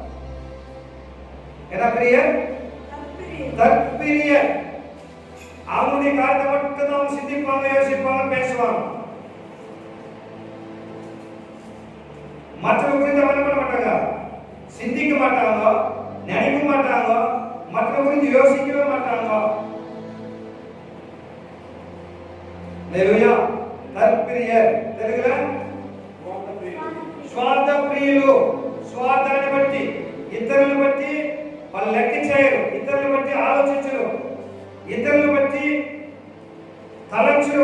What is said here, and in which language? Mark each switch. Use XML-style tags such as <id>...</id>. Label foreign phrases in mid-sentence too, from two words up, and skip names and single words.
<ta>என்ன பிரியர்? தற்பிரியர். அவங்களுடைய காரியத்தை மட்டும்தான் அவங்க சிந்திப்பாங்க, யோசிப்பாங்க, பேசுவாங்க. மற்றவங்க குறித்து என்ன பண்ண மாட்டாங்க, சிந்திக்க மாட்டாங்க, நினைக்க மாட்டாங்க, மற்றவங்க குறித்து யோசிக்கவே மாட்டாங்க.</ta> <te>హల్లెలూయా. తత్ప్రియర్ తెలుగులో స్వార్థ ప్రియులు. స్వార్థాన్ని బట్టి, ఇతరులను బట్టి వాళ్ళు లెక్క చేయరు, ఇతరులను బట్టి ఆలోచించరు, ఇతరులను బట్టి తలంచరు.</te>